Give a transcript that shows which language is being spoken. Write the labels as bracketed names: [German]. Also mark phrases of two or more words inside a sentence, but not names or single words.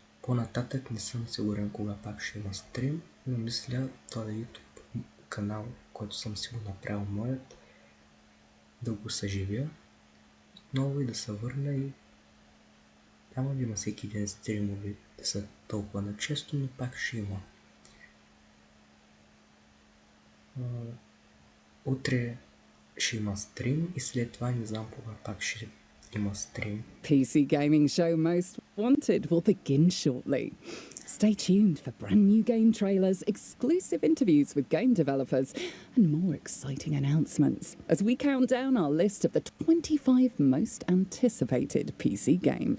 [Bulgarian] По-нататък не съм сигурен кога пак ще има стрим, но мисля този YouTube канал, който съм си го направил моят, да го съживя отново и да се върна и няма да има всеки ден стримове да са толкова на често, но пак ще има. Утре ще има стрим и след това не знам кога пак ще има стрим. [English] PC gaming show Most Wanted will begin shortly. Stay tuned for brand new game trailers, exclusive interviews with game developers, and more exciting announcements as we count down our list of the 25 most anticipated PC games.